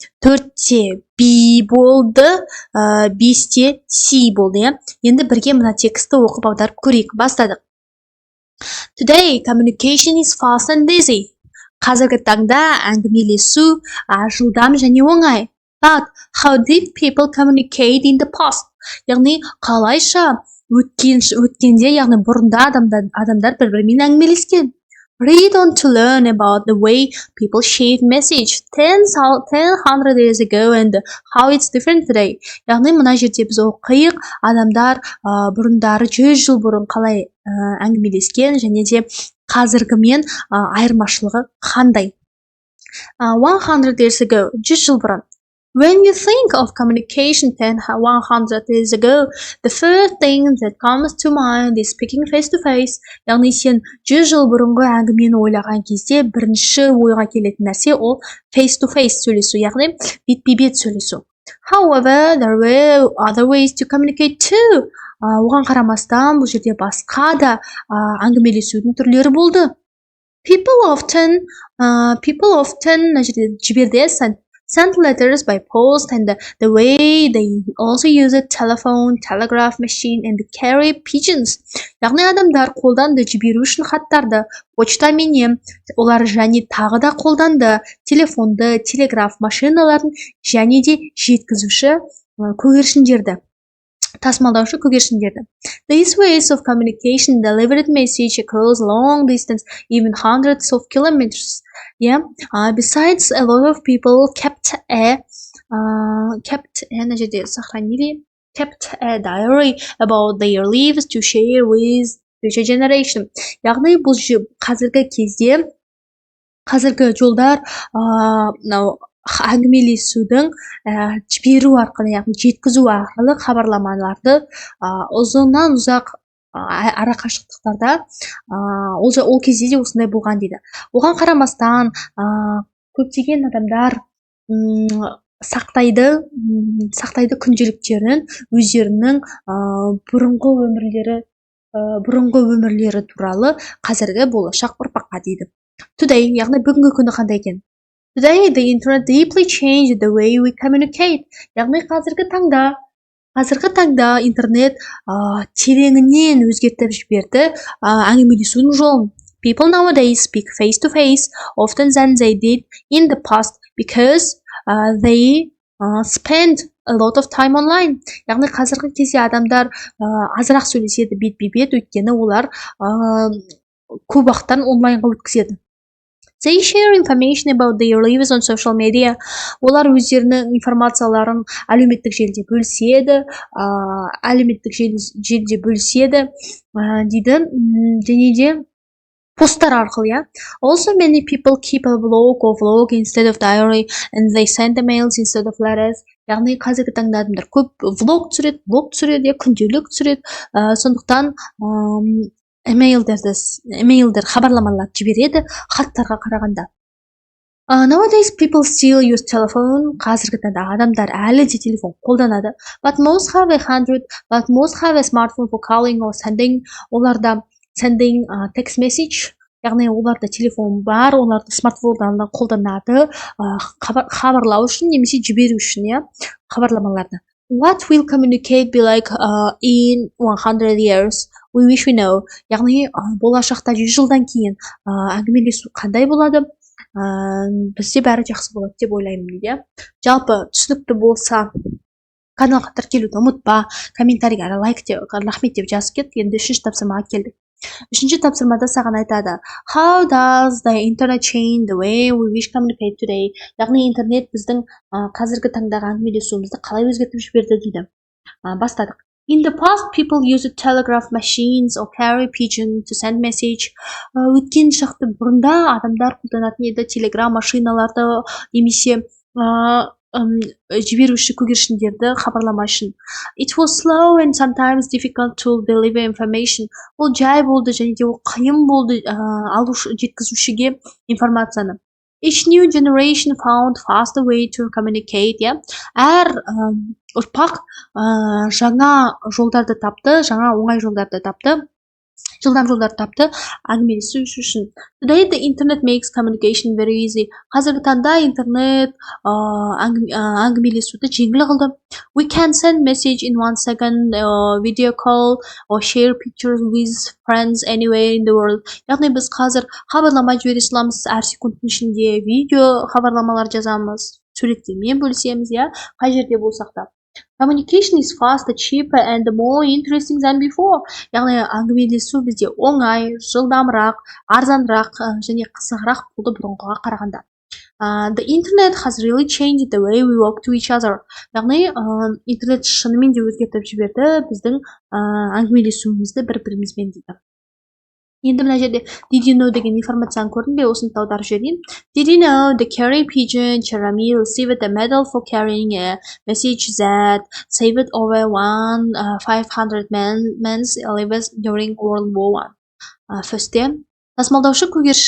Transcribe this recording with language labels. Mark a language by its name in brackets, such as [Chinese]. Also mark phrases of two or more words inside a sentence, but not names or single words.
[Kazakh] 4-те B болды, 5-те C болды, иә. Енді бірге мына тексті оқып аударып көрейік. Бастадық. [English] Today communication is fast and easy. [Kazakh] Қазіргі таңда әңгімелесу жылдам және оңай. [English] But how did people communicate in the past? [Kazakh] Яғни қалайша өткенде, яғни бұрында адамдар бір-бірімен әңгімелескен. [English] Read on to learn about the way people shared message 1000 years ago and how it's different today. [Kazakh] Яғни мына жерде біз оқиық, адамдар бұрындары 100 жыл бұрын қалай әңгімелескен және де қазіргімен айырмашылығы қандай. [English] 100 years ago, [Kazakh] 100 жыл бұрын. [English] When you think of communication 100 years ago, the first thing that comes to mind is speaking face to face. [Kazakh] Яғни сен 100 жыл бұрынғы әңгімені ойлаған кезде бірінші ойға келетін нәрсе ол [English] face to face [Kazakh] сөйлесу, яғни бетпе-бет сөйлесу. [English] However, there were other ways to communicate too. [Kazakh] Оған қарамастан бұл жерде басқа да әңгімелесудің түрлері болды. [English] People often [Kazakh] мына жерде жіберді [English] sent letters by post, and the way they also use a telephone, telegraph machine, and carry pigeons. [Kazakh] Яғни адамдар қолданды жіберу үшін хаттарды, почтаменен, олар және тағы да қолданды телефонды, телеграф машиналарын және де жеткізуші көгершіндерді. Тасымалдаушы көгершіндерді. [English] These ways of communication delivered message across long distance, even hundreds of kilometers. Yeah. Besides, a lot of people kept a diary about their lives to share with future generation. [Kazakh] Яғни бұл қазіргі кезде, қазіргі жолдар әңгімелесудің жіберу арқылы, яғни жеткізу арқылы хабарламаларды ұзыннан ұзақ арақашықтықтарда ол кезде де осындай болған дейді. Оған қарамастан көптеген адамдар сақтайды күнделіктерін өздерінің бұрынғы өмірлері туралы қазіргі болашақ ұрпаққа дейді. Today, яғни бүгінгі күні қандай екен? [English] Today, the internet deeply changed the way we communicate. [Kazakh] Яғни қазіргі таңда интернет тереңінен өзгертіп жіберді әңгімелесудің жолын. [English] People nowadays speak face to face often than they did in the past because they spend a lot of time online. [Kazakh] Яғни қазіргі кезде адамдар азырақ сөйлеседі бет-бе-бет, өйткені олар көп уақыттарын онлайнға өткізеді. [English] They share information about their lives on social media. [Kazakh] Олар өздерінің информацияларын әлеуметтік желіде бөліседі, дейді, және де посттар арқылы. [English] Also, many people keep a blog or vlog instead of diary, and they send emails instead of letters. [Kazakh] Яғни қазіргі таңда адамдар көп блог түсіреді, күнделік түсіреді, сондықтан емейлдер хабарламалар жібереді хаттарға қарағанда. [English] Nowadays people still use telephone. [Kazakh] Қазіргі таңда адамдар әлі де телефон қолданады. [English] But most have a smartphone for calling or sending. Оларда sending text message. [Kazakh] Яғни оларда телефон бар, оларды смартфондарында қолданады хабарлау үшін немесе жіберу үшін, хабарламаларды. [English] What will communicate be like in 100 years? We wish we know. [Kazakh] Яғни болашақта 100 жылдан кейін әңгімелесу қандай болады? Бізде бәрі жақсы болады деп ойлаймын дейді. Жалпы түсінікті болса каналға тіркелуді ұмытпа, комментарийға рахмет деп жазып кет. Енді 3-ші тапсырмаға келдік. 3-ші тапсырмада саған айтады: [English] How does the internet change the way we wish communicate today? [Kazakh] Яғни интернет біздің қазіргі таңдағы әңгімелесуімізді қалай өзгертіп жіберді дейді. Бастадық. [English] In the past, people used telegraph machines or carry pigeon to send message. [Kazakh] Өткен шақты бұрында адамдар қолданатын еді телеграм машиналарды немесе жіберуші көгершіндерді хабарлама үшін. [English] It was slow and sometimes difficult to deliver information. [Kazakh] Ол жай болды және де ол қиын болды жеткізушіге информацияны. [English] Each new generation found faster way to communicate. [Kazakh] Әр ұрпақ жаңа жолдарды тапты, жаңа оңай жолдарды тапты, жылдам жолдарды тапты әңгімелесу үшін. [English] Today the internet makes communication very easy. [Kazakh] Қазіргі таңда интернет әңгімелесуді жеңіл қылды. [English] We can send message in 1 second, video call or share pictures with friends anywhere in the world. [Kazakh] Яғни біз қазір хабарлама жібере аламыз, әр секундтың ішінде видео хабарламалар жазамыз, суреттермен бөлісеміз, қай жерде болсақ та. [English] Communication is faster, cheaper and more interesting than before. [Kazakh] Яғни әңгімелесу бізде оңай, жылдамырақ, арзанырақ және қызығырақ болды бұрынғыға қарағанда. [English] The internet has really changed the way we talk to each other. [Kazakh] Яғни интернет шынымен де өзгертіп жіберді біздің әңгімелесуімізді бір-бірімізбен дейді. Енді мына жерде [English] did you know [Kazakh] деген информацияны көрдің бе? Осыны аударып жіберейін. [English] Did you know the carrier pigeon Jeremy received a medal for carrying a message that saved over 500 men's lives during World War I? [Kazakh] Firstте тасымалдаушы көгершін